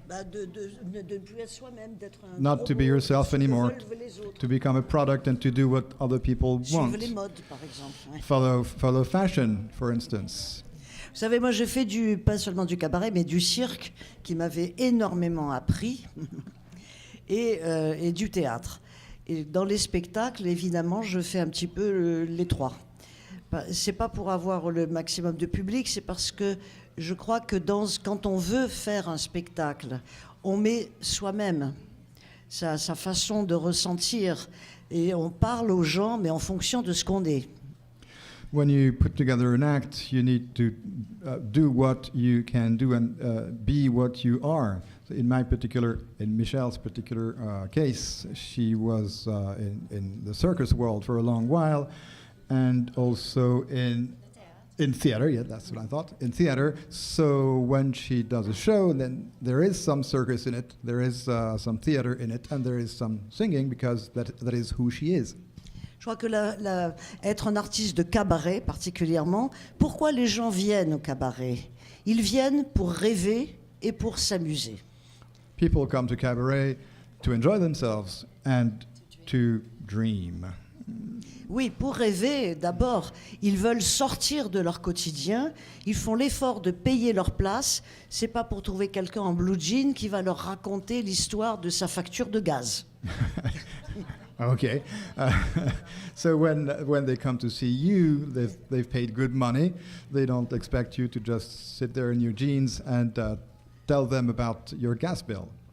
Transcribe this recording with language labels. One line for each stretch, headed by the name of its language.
French: De ne plus être soi-même, d'être un
English: Not to be yourself anymore,
French: les autres.
English: to become a product and to do what other people want.
French: Suivre les modes, par exemple. Ouais.
English: Follow fashion, for instance.
French: Vous savez, moi, j'ai fait pas seulement du cabaret, mais du cirque, qui m'avait énormément appris, et du théâtre. Et dans les spectacles, évidemment, je fais un petit peu les trois. C'est pas pour avoir le maximum de public, c'est parce que je crois que quand on veut faire un spectacle, on met soi-même, sa façon de ressentir, et on parle aux gens, mais en fonction de ce qu'on est.
English: When you put together an act, you need to do what you can do and be what you are. So in Michèle's particular case, she was in the circus world for a long while, and also in theater. Yeah, that's what I thought. In theater. So when she does a show, then there is some circus in it, there is some theater in it, and there is some singing, because that is who she is.
French: Je crois que être un artiste de cabaret particulièrement, pourquoi les gens viennent au cabaret? Ils viennent pour rêver et pour s'amuser.
English: People come to cabaret to enjoy themselves and to dream.
French: Oui, pour rêver, d'abord, ils veulent sortir de leur quotidien, ils font l'effort de payer leur place, c'est pas pour trouver quelqu'un en blue jean qui va leur raconter l'histoire de sa facture de gaz.
English: Okay, so when they come to see you, they've paid good money. They don't expect you to just sit there in your jeans and tell them about your gas bill.